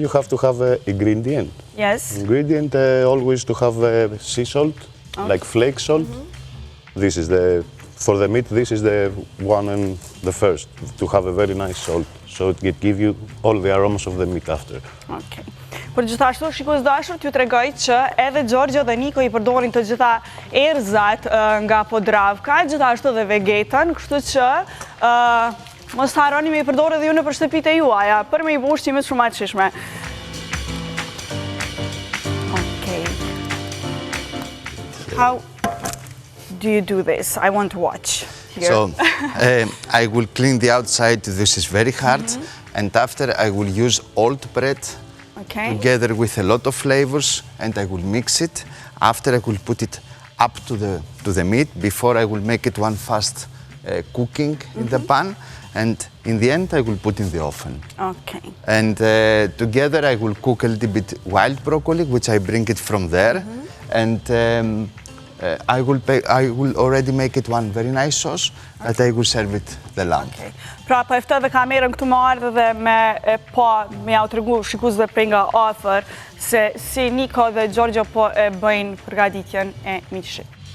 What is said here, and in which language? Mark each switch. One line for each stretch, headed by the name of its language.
English: you have to have an ingredient. Yes. Ingredient always to have sea salt, like flake salt. This is for the meat, this is the one and the first, to have a very nice salt, so it can give you all the aromas of the meat after. Okay.
Albanian: Por gjithashtu, shikues dashur, t'ju tregoj që edhe Giorgio dhe Niko I përdorin të gjitha erëzat nga Podravka, gjithashtu dhe vegetën, kështu që mos harroni me I përdorë edhe ju në shtëpitë e juaja, për me I bu ushqimet shumë të shishme.
English: Okay. How do you do this? I want to watch here. So I will clean the outside. This is very hard. And after I will use old bread together with a lot of flavors, and I will mix it. After I will put it up to the meat before I will make it one fast cooking in the pan. And in the end, I will put in the oven. Okay. And together I will cook a little bit wild broccoli, which I bring it from there. And I will already make it one very nice sauce that I will serve it the lamb. Okay.
Albanian: Pra po ftoj dhe kamerën këtu më ardhe dhe me ja u tregu shikuesve prej nga afër se si Niko dhe Giorgio po e bëjnë përgatitjen e miqshit.